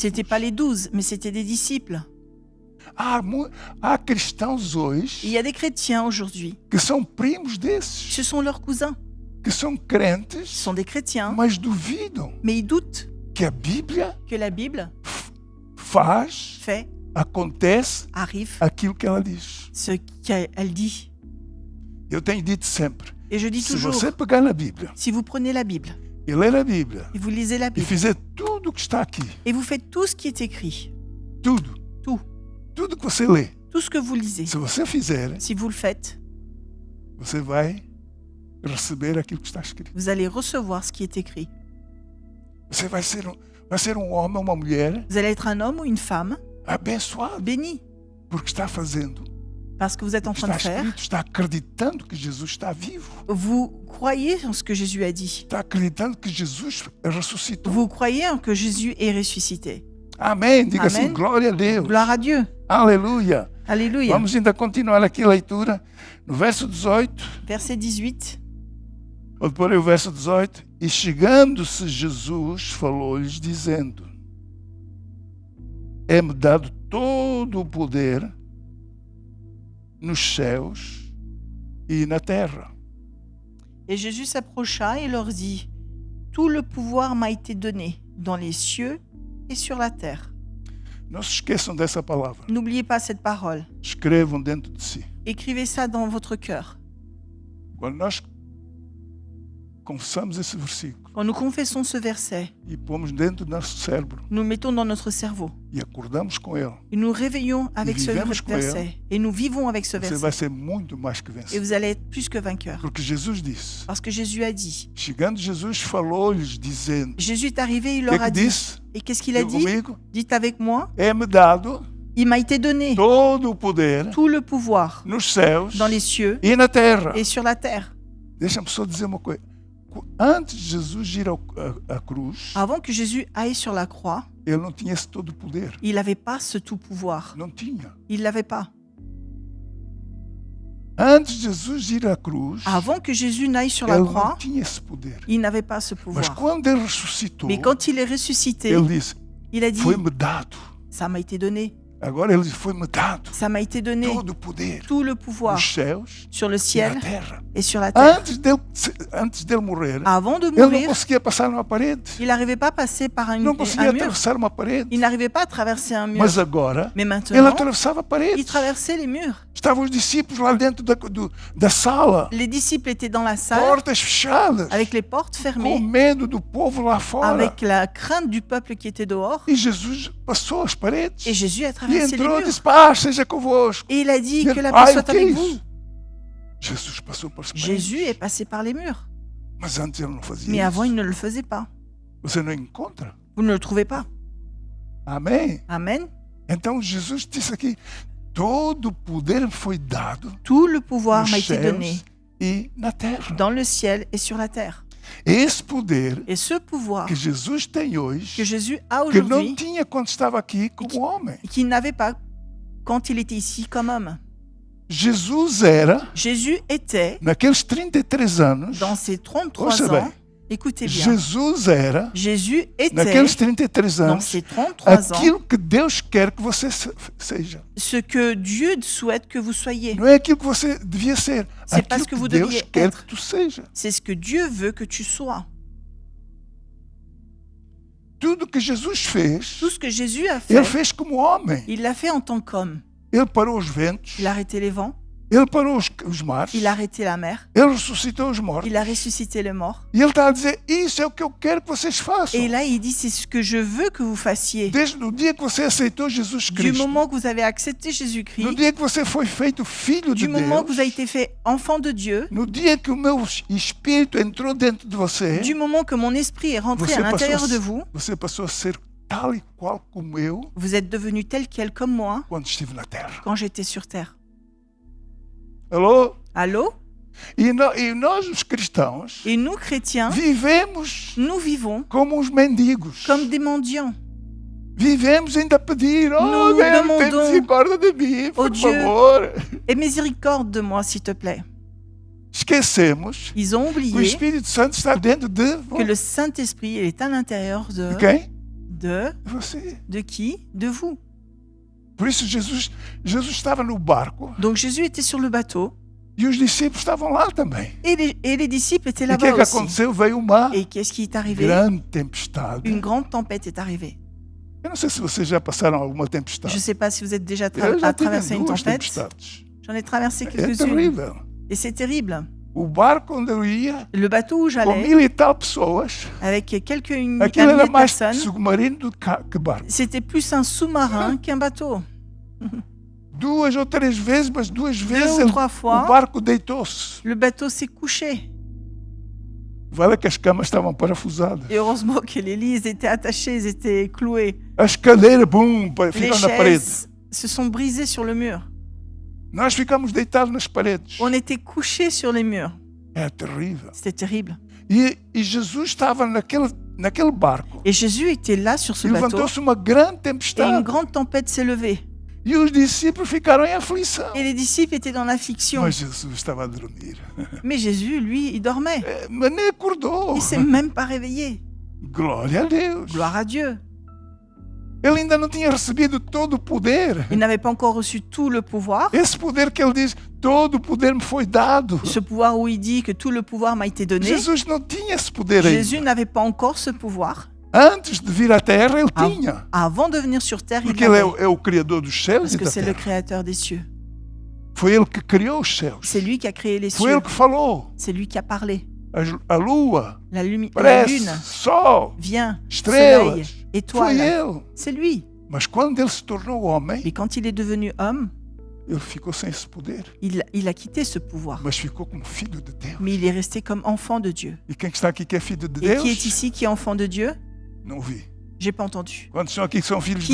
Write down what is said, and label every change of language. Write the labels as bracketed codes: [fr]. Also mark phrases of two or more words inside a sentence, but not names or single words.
[fr] C'était pas les 12, mais c'était des disciples. [pt] Há cristãos hoje [fr] Il y a des chrétiens aujourd'hui. [pt] que são primos desses, [fr] Ce sont leurs cousins. [pt] que são [fr] Ce [pt] crentes, [fr] sont des chrétiens, [pt] mas duvidam [fr] mais ils doutent [pt] que a Bíblia [fr] que la Bible [pt] faz, [fr] fait, [pt] acontece [fr] arrive [pt] aquilo que ela diz. [fr] ce qu'elle dit. [pt] Eu tenho dito sempre, [fr] Et je dis [pt] se [fr] toujours, [pt] você pegar na Bíblia [fr] si vous prenez la Bible [pt] e ler a Bíblia [fr] et vous lisez la [pt] e [fr] Bible [pt] fizer tudo o que está aqui, [fr] et vous faites tout ce qui est écrit, [pt] tudo que você lê, [fr] tout ce que vous lisez, [pt] se você fizer, [fr] si vous le faites, [pt] você vai receber aquilo que está escrito. [fr] vous allez recevoir ce qui est écrit. [pt] Você vai ser homem ou uma mulher [fr] Vous allez être un homme ou une femme [pt] abençoado, [fr] béni [pt] porque está fazendo [fr] Parce que vous êtes en train de [pt] Está [fr] faire, [pt] escrito, está acreditando que Jesus está vivo. [fr] vous croyez en ce que Jésus a dit. [pt] Está acreditando que Jesus ressuscitou. [fr] Vous croyez en que Jésus est ressuscité. [pt] Amém. Diga assim, Amém. glória a Deus. [fr] Gloire à Dieu. [pt] Aleluia. [fr] Alléluia. [pt] Vamos ainda continuar aqui a leitura. No verso 18, [fr] Verset 18. [pt] vou pôr aí o verso 18. E chegando-se Jesus, falou-lhes dizendo: É-me dado todo o poder nos céus e na terra. [fr] Et Jésus s'approcha et leur dit, tout le pouvoir m'a été donné dans les cieux et sur la terre. [pt] Não se esqueçam dessa palavra. [fr] N'oubliez pas cette parole. [pt] Escrevam dentro de si. [fr] Écrivez ça dans votre cœur. [pt] Quando nós confessamos esse versículo [fr] Quand nous confessons ce verset, [pt] e pomos dentro do nosso cérebro [fr] nous le mettons dans notre cerveau. [pt] e acordamos com ele, [fr] Et nous réveillons avec ce [pt] vivemos com [fr] verset. Et nous vivons avec ce [pt] você vai [fr] verset. [pt] ser muito mais que [fr] Et [pt] vencedor. [fr] vous allez être plus que vainqueur. [pt] Porque Jesus disse. [fr] Parce que Jésus a dit. [pt] Chegando Jesus falou-lhes dizendo. [fr] Jésus est arrivé, il [pt] O [fr] leur [pt] que [fr] a dit. [pt] disse? [fr] Et qu'est-ce qu'il a [pt] Diga [fr] dit? [pt] comigo. [fr] Dites avec moi. [pt] É-me dado [fr] Il m'a été donné [pt] todo o poder [fr] tout le pouvoir [pt] nos céus [fr] dans les cieux [pt] e na terra. [fr] et sur la terre. [pt] Deixa-me só dizer uma coisa. Antes de Jesus ir à cruz, [fr] Avant que Jésus aille sur la croix, [pt] ele não tinha esse todo o poder. [fr] il n'avait pas ce tout pouvoir. [pt] Não tinha. [fr] Il l'avait pas. [pt] Antes de Jesus ir à cruz, [fr] Avant que Jésus n'aille sur la [pt] ele não [fr] croix, [pt] tinha esse poder. [fr] il n'avait pas ce [pt] Mas [fr] pouvoir. [pt] quando ele ressuscitou, [fr] Mais quand il est ressuscité, [pt] ele disse: [fr] il a dit, [pt] Foi-me dado. [fr] ça m'a été donné. [pt] Agora ele diz: Foi-me dado [fr] Ça m'a été donné [pt] todo o poder [fr] tout le pouvoir [pt] nos céus [fr] sur le [pt] e [fr] ciel [pt] na terra. [fr] et sur la terre. [pt] Antes dele morrer, [fr] Avant de [pt] ele não [fr] mourir, [pt] conseguia passar numa parede. [fr] il n'arrivait pas à passer par [pt] Não [fr] un [pt] conseguia [fr] mur. [pt] atravessar uma parede. [fr] Il n'arrivait pas à traverser un mur. [pt] Mas agora, [fr] Mais [pt] ele [fr] maintenant, [pt] atravessava a parede. [fr] il traversait les murs. [pt] Estavam os discípulos lá dentro da sala, [fr] Les disciples étaient dans la salle [pt] portas fechadas, [fr] avec les portes [pt] com [fr] fermées, [pt] medo do povo lá fora. [fr] avec la crainte du peuple qui était dehors. [pt] E Jesus passou as paredes [fr] Et Jésus a [pt] e [fr] traversé les [pt] entrou e [fr] murs. [pt] disse: Paz seja convosco. [fr] Et il a dit [pt] E [fr] que la [pt] ele, [fr] paix [pt] ai, o [fr] soit [pt] que é [fr] avec [pt] isso? [fr] vous. [pt] Jesus passou por paredes. [fr] Jésus est passé par les murs. [pt] Mas antes ele não fazia [fr] Mais avant, [pt] isso. [fr] il ne le faisait pas. [pt] Você não encontra? [fr] Vous ne le trouvez pas. [pt] Amém? [fr] Amen. [pt] Então Jesus disse aqui: todo o poder me foi dado [fr] Tout le pouvoir [pt] nos [fr] m'a été donné [pt] céus e na terra. [fr] dans le ciel et sur la terre. [pt] Esse poder [fr] Et ce pouvoir [pt] que Jesus tem [fr] que [pt] hoje, [fr] Jésus a [pt] que não [fr] aujourd'hui, [pt] tinha quando estava aqui como homem. [fr] qu'il n'avait pas quand il était ici comme homme. [pt] Jesus era, [fr] Jésus était, [pt] naqueles 33 anos, [fr] dans ses 33 [pt] Ouça [fr] ans, [pt] bem. [fr] écoutez bien, [pt] Jesus era, [fr] Jésus était, [pt] naqueles 33 [fr] dans [pt] anos, [fr] ses 33 ans, [pt] aquilo que Deus quer que você seja. [fr] ce que Dieu souhaite que vous soyez. [pt] Não é aquilo que você devia ser. [fr] C'est pas [pt] Aquilo [fr] ce que [pt] que [fr] vous [pt] Deus [fr] deviez [pt] quer [fr] être. [pt] que tu seja. [fr] C'est ce que Dieu veut que tu sois. [pt] Tudo que Jesus fez, [fr] Tout ce que Jésus a [pt] ele [fr] fait, [pt] fez como homem. [fr] il l'a fait en tant qu'homme. [pt] Ele parou os ventos, [fr] Il a arrêté les vents, [pt] ele parou os mares, [fr] il a arrêté la mer, [pt] ele ressuscitou os mortos. [fr] il a ressuscité les morts. [pt] E ele está a dizer: Isso é o que eu quero que vocês façam. [fr] Et là, il dit, c'est ce que je veux que vous fassiez. [pt] Desde o dia que você aceitou Jesus [fr] Du [pt] Cristo, [fr] moment que vous avez accepté [pt] no [fr] Jésus-Christ, [pt] dia que você foi feito filho de [fr] du moment que [pt] Deus, [fr] vous avez été fait enfant de Dieu, [pt] no dia que o meu espírito entrou dentro de você, [fr] du moment que mon esprit est rentré [pt] você [fr] à l'intérieur de vous, [pt] você passou a ser tal e qual como eu [fr] vous êtes devenu tel quel comme moi [pt] quando estive na terra. [fr] quand j'étais sur terre. [pt] Alô? [fr] Allô? [pt] E nós, os cristãos, [fr] Et nous, chrétiens, [pt] vivemos [fr] nous vivons [pt] como os mendigos. [fr] comme des mendiants. [pt] Vivemos ainda a pedir: Oh, [fr] Nous [pt] Deus, tem [fr] demandons [pt] misericórdia de mim, por [fr] Dieu, [pt] favor. [fr] Aie miséricorde de moi, s'il te plaît. [pt] Esquecemos [fr] Ils ont [pt] que o [fr] oublié [pt] Espírito Santo está dentro de [fr] que le Saint-Esprit il est à l'intérieur [pt] de quem? [fr] de [pt] Você. [fr] qui? De vous. [pt] Por isso Jesus estava no barco [fr] Donc Jésus était sur le bateau [pt] e os discípulos estavam lá também. [fr] et les disciples étaient [pt] E o que [fr] là-bas [pt] que [fr] aussi. [pt] aconteceu? Veio uma [fr] Et qu'est-ce qui est arrivé? [pt] grande tempestade. [fr] Une grande tempête est arrivée. [pt] Eu não sei se vocês já passaram alguma [fr] Je [pt] tempestade. [fr] ne sais pas si vous êtes déjà [pt] Eu já [fr] à [pt] tive [fr] traverser une [pt] duas [fr] tempête. [pt] tempestades. [fr] J'en ai traversé [pt] É [fr] quelques-unes. [pt] terrível. [fr] Et c'est terrible. [pt] O barco onde eu ia, [fr] Le bateau où [pt] com [fr] j'allais, [pt] 1000 e tal pessoas, [fr] avec un [pt] aquilo [fr] millier [pt] era [fr] de [pt] mais [fr] personnes, [pt] submarino do que barco. [fr] c'était plus un sous-marin qu'un bateau. [pt] 2 ou 3 vezes, mas 2 vezes [fr] ou 3 fois, [pt] o barco deitou-se. [fr] Le bateau s'est couché. [pt] Vale que as camas estavam parafusadas. [fr] Et heureusement que les lits ils étaient attachés, ils étaient cloués. [pt] As cadeiras, bum, [fr] Les [pt] ficam na parede. [fr] chaises se sont brisées sur le mur. [pt] Nós ficamos deitados nas paredes. [fr] On était couchés sur les murs. [pt] É terrível. [fr] C'était terrible. [pt] E Jesus estava naquele barco. [fr] Et Jésus était là sur ce [pt] E [fr] bateau [pt] levantou-se uma grande [fr] et une [pt] tempestade. [fr] grande tempête s'est levée. [pt] E os discípulos ficaram em aflição. [fr] Et les disciples étaient dans l'affliction. [pt] Mas Jesus estava a dormir. [fr] Mais Jésus, lui, il dormait. [pt] Mas nem acordou. [fr] Il ne s'est même pas réveillé. [pt] Glória a Deus. [fr] Gloire à Dieu. [pt] Ele ainda não tinha recebido todo o poder. [fr] Il n'avait pas encore reçu tout le pouvoir. [pt] Esse poder que ele diz, todo o poder me foi dado. [fr] Ce pouvoir où il dit que tout le pouvoir m'a été donné. [pt] Jesus não tinha esse poder [fr] Jésus [pt] ainda. [fr] n'avait pas encore ce pouvoir. [pt] Antes de vir à terra, ele tinha. [fr] Avant de venir sur terre, il [pt] Porque ele [fr] l'avait. [pt] é o Criador dos céus [fr] Parce [pt] e [fr] que [pt] da [fr] c'est le [pt] terra. [fr] créateur des cieux. [pt] Foi ele que criou os céus. [fr] C'est lui qui a créé les [pt] Foi [fr] cieux. [pt] ele que falou. [fr] C'est lui qui a parlé. [pt] A lua, [fr] La lune, [pt] parece, sol, [fr] vient, [pt] estrelas. [fr] soleil, [pt] Foi [fr] étoile. [pt] ele. [fr] C'est lui. [pt] Mas quando ele se tornou homem, [fr] Mais quand il est devenu homme, [pt] ele ficou sem esse poder. [fr] il a quitté ce pouvoir. [pt] Mas ficou como filho de Deus. [fr] Mais il est resté comme enfant de Dieu. [pt] E quem está aqui que é filho de [fr] Et [pt] Deus? [fr] qui est ici qui est enfant de Dieu? [pt] Não vi. [fr] J'ai pas entendu. [pt] Quantos são aqui que são filhos